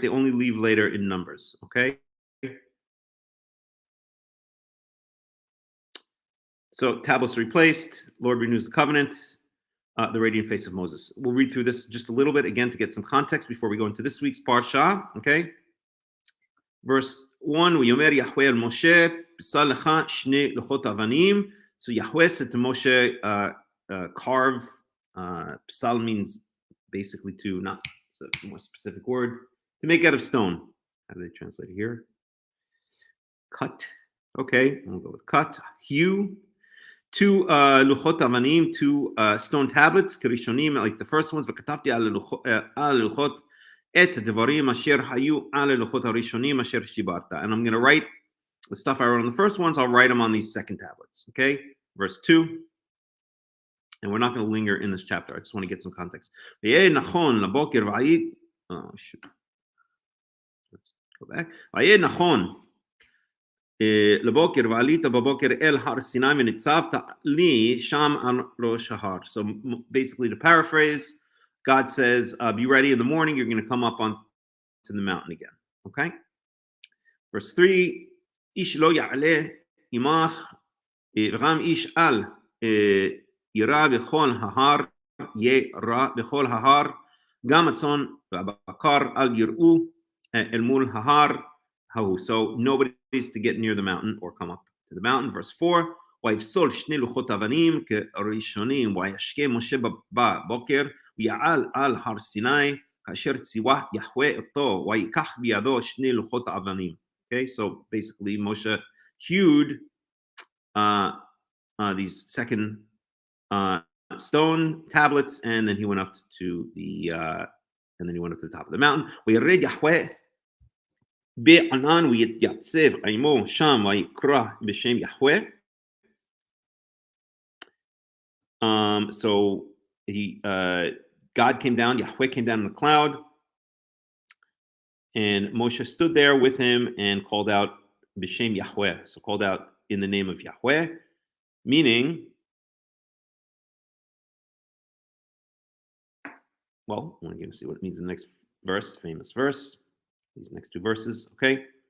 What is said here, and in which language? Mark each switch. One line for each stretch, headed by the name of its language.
English: They only leave later in Numbers, okay? So tablets replaced, Lord renews the covenant, the radiant face of Moses. We'll read through this just a little bit again to get some context before we go into this week's Parsha, okay? Verse 1,
Hebrew: ויאמר יחווה אל משה, פסל לך שני לוחות אבנים.
English: So Yahweh said to Moshe, carve, psal means basically to, not, it's a more specific word, to make out of stone. How do they translate it here? Cut. Okay, we'll go with cut. Hew.
Hebrew: 2 luchot avanim,
English: 2 stone tablets,
Hebrew: kirishonim,
English: like the first ones,
Hebrew: וכתבתי על לוחות את דברים אשר היו על הלוחות הראשונים אשר שיברת.
English: And I'm going to write the stuff I wrote on the first ones, I'll write them on these second tablets. Okay, verse 2. And we're not going to linger in this chapter. I just want to get some context.
Hebrew: ויהי נכון לבוקר והיית,
English: oh shoot. Let's go back.
Hebrew: ויהי נכון לבוקר ועלית בבוקר אל הר סיני וניצבת לי שם על ראש ההר.
English: So basically to paraphrase, God says, be ready in the morning, you're going to come up on to the mountain again. Okay? Verse 3,
Hebrew: איש לא יעלה עמך, וגם איש אל יירא בכל ההר, יירא בכל ההר, גם הצאן והבקר אל יראו אל מול ההר ההוא.
English: So nobody's to get near the mountain or come up to the mountain. Verse 4,
Hebrew: ויפסול שני לוחות אבנים כראשונים, וישקה משה בבוקר, ויעל על הר סיני, כאשר ציווה יחווה אותו, ויקח בידו שני לוחות האבנים.
English: Okay, so basically Moshe hewed these second stone tablets, and then he went up to the top of the mountain.
Hebrew: וירד יחווה בענן ויתייצב עמו שם ויקרא בשם יחווה.
English: So God came down, Yahweh came down in the cloud, and Moshe stood there with him and called out B'Shem Yahweh, so called out in the name of Yahweh, meaning, well, we're going to see what it means in the next verse, famous verse, these next 2 verses, okay?